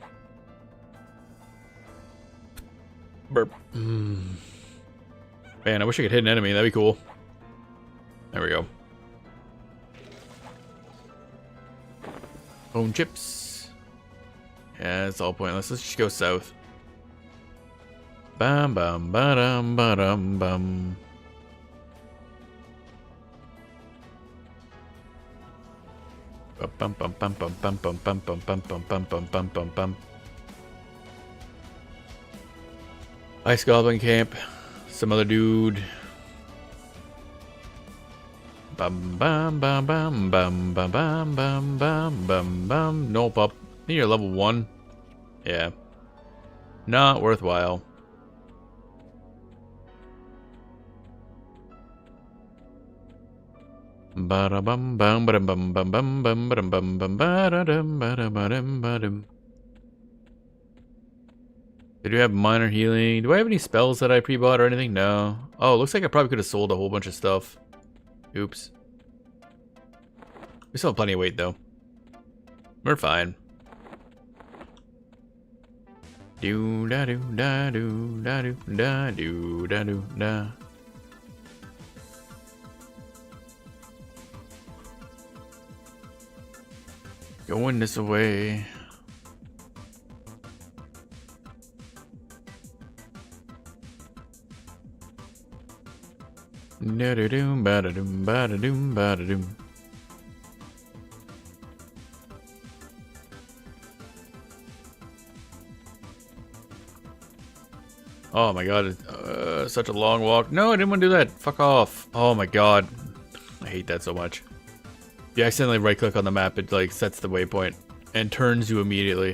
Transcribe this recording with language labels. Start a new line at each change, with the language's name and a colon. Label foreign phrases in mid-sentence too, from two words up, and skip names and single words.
English: Burp. Man, I wish I could hit an enemy. That'd be cool. There we go. Bone chips. Yeah, it's all pointless. Let's just go south. Bam bam ba-dum ba-dum bum. Bum bum bum bum bum bum bum bum bum bum bum bum bum bum bum. Ice Goblin Camp. Some other dude. Bum bum bum bum bum bum bum bum bum bum bum. Nope, up. I think you're level 1. Yeah. Not worthwhile. Ba bum bum bum bum bum bum bum bum bum bum ba dum ba dum ba dum. Did you have minor healing? Do I have any spells that I pre-bought or anything? No. Oh, looks like I probably could have sold a whole bunch of stuff. Oops. We still have plenty of weight though. We're fine. Do da do da do da do da do da do da. Going this way. Da do doom ba da doom ba da doom ba da doom. Oh my god, such a long walk. No, I didn't want to do that. Fuck off. Oh my god. I hate that so much. If you accidentally right click on the map, it like sets the waypoint and turns you immediately.